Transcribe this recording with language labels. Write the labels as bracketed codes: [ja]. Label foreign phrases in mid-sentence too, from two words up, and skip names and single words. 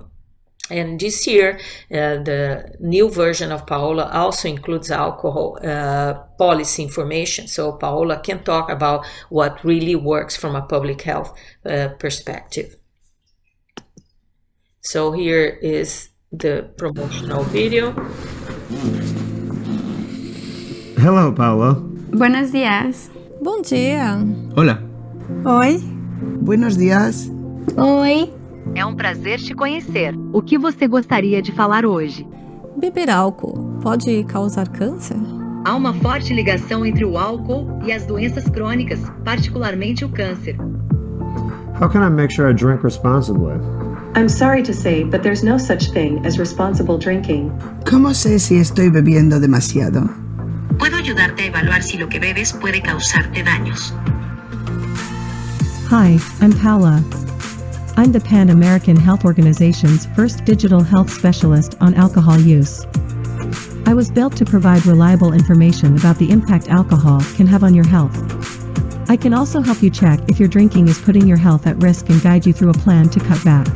[en] And this year, the new version of Paola also includes alcohol policy information. So Paola can talk about what really works from a public health perspective. So here is the promotional video. Hello, Paula. [es] Buenos días. [pt] Bom dia. [es] Hola. [pt] Oi. [es] Buenos días. [pt] Oi. É um prazer te conhecer. O que você gostaria de falar hoje? Beber álcool pode causar câncer? Há uma forte ligação entre o álcool e as doenças crônicas, particularmente o câncer. [en] How can I make sure I drink responsibly? I'm sorry to say, but there's no such thing as responsible drinking. [es] ¿Cómo sé si estoy bebiendo demasiado? Puedo ayudarte a evaluar si lo que bebes puede causarte daños. [en] Hi, I'm Paula. I'm the Pan American Health Organization's first digital health specialist on alcohol use. I was built to provide reliable information about the impact alcohol can have on your health. I can also help you check if your drinking is putting your health at risk and guide you through a plan to cut back.